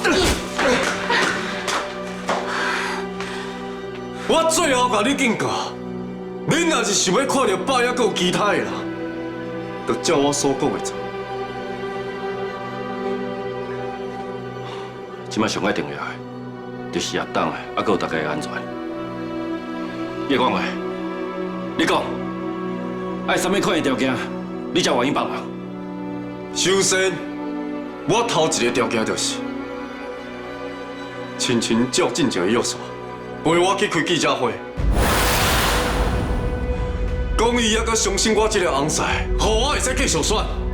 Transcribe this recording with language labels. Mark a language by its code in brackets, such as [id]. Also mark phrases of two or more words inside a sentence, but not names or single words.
[nan] 我最後甲你警告，恁若是想要看到爸還閣有其他的人，就照我所講的做。即擺上愛重要的，就是阿董的，還閣有大家的安全。葉冠偉，你講，愛啥物款的條件，你才願意幫忙？首先，我頭一個條件就是，親親照進前的約束，陪我去開記者會，講伊還閣相信我這個翁婿，讓我會使繼續選。